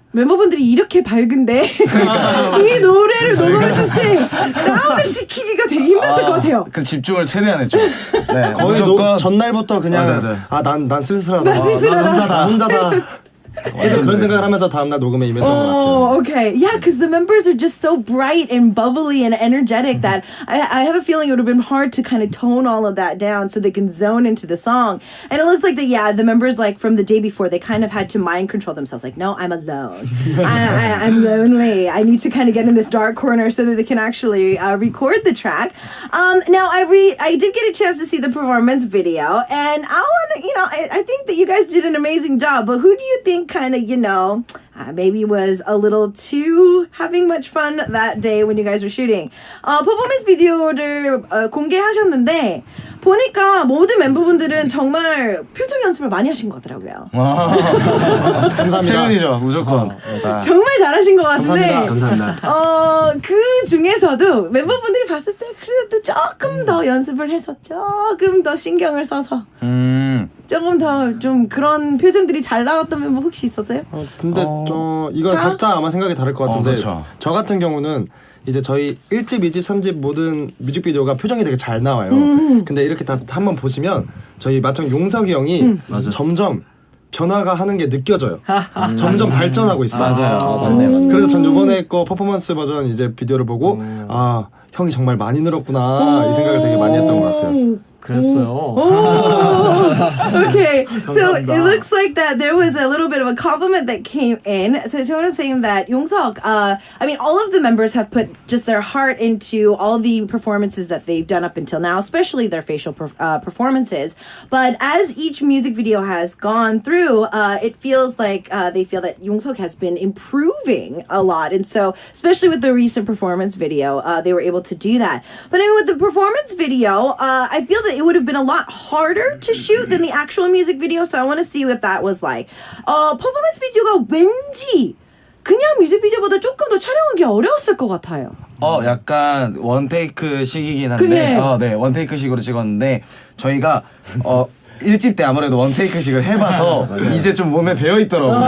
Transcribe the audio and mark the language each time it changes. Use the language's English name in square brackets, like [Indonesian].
[Korean] 멤버분들이 이렇게 밝은데 이 노래를 녹음했을 때 다운을 시키기가 되게 힘들었을 것 같아요. 그 집중을 최대한 했죠. 네, 거의 무조건 전날부터 그냥 난 쓸쓸하다. 나 쓸쓸하다. 나 혼자다. 계속 그런 생각을 하면서 다음날 녹음에 임했던 것 같아요. [English] Oh, okay. Yeah, because the members are just so bright and bubbly and energetic that I have a feeling it would have been hard to kind of tone all of that down so they can zone into the song. And it looks like that, the members, like, from the day before, they kind of had to mind control themselves. Like, no, I'm alone. I'm lonely. I need to kind of get in this dark corner so that they can actually record the track. Now, I did get a chance to see the performance video, and I want to, I think that you guys did an amazing job, but who do you think kind of, maybe was a little too having much fun that day when you guys were shooting? [Korean] 퍼포먼스 비디오를 공개하셨는데 보니까 모든 멤버분들은 정말 표정 연습을 많이 하신 것 같더라고요. 감사합니다. 체면이죠, 무조건. 정말 잘하신 것 같은데 감사합니다. 그 중에서도 멤버분들이 봤을 때 그래도 조금 더 연습을 해서 조금 더 신경을 써서 조금 더 좀 그런 표정들이 잘 나왔던 멤버 혹시 있었어요? 근데 이건 각자 아마 생각이 다를 것 같은데 그렇죠. 저 같은 경우는 이제 저희 1집, 2집, 3집 모든 뮤직비디오가 표정이 되게 잘 나와요. 근데 이렇게 다 한번 보시면 저희 마청 용석이 형이 점점 변화가 하는 게 느껴져요. 점점 발전하고 있어요. 맞아요. 맞네. 그래서 전 요번에 거 퍼포먼스 버전 이제 비디오를 보고 아 형이 정말 많이 늘었구나 이 생각을 되게 많이 했던 것 같아요. 그랬어요. [English] Okay, so it looks like that there was a little bit of a compliment that came in. So Jonah was saying that Yongsuk, I mean, all of the members have put just their heart into all the performances that they've done up until now, especially their facial performances. But as each music video has gone through, it feels like they feel that Yongsuk has been improving a lot. And so, especially with the recent performance video, they were able to do that. But I mean, with the performance video, I feel that it would have been a lot harder to shoot than the actual music video. So I want to see what that was like. [Korean] 퍼포먼스 비디오가 왠지 그냥 뮤직비디오보다 조금 더 촬영하기 어려웠을 것 같아요. 약간 원테이크식이긴 한데, 네, 원테이크식으로 찍었는데 저희가 1집 때 아무래도 원테이크식을 해봐서 이제 좀 몸에 배어 있더라고요.